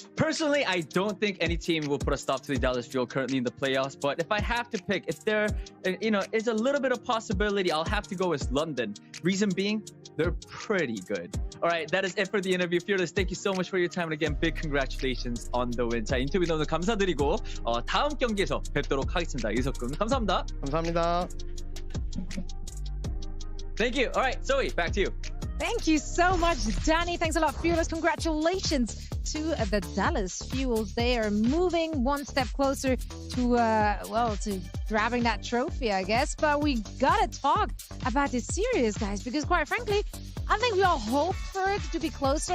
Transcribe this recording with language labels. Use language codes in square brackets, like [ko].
[en] Personally, I don't think any team will put a stop to the Dallas Fuel currently in the playoffs. But if I have to pick, if there, is a little bit of possibility, I'll have to go with London. Reason being, they're pretty good. All right, that is it for the interview. Fearless, thank you so much for your time. And again, big congratulations on the win. [ko] 자, 인터뷰 너무 감사드리고 다음 경기에서 뵙도록 하겠습니다. 이석근, 감사합니다. 감사합니다. [en] Thank you. All right, Zoe, back to you. Thank you so much, Danny. Thanks a lot, Fearless. Congratulations to the Dallas Fuels. They are moving one step closer to grabbing that trophy, I guess. But we gotta talk about this series, guys, because quite frankly, I think we all hoped for it to be closer.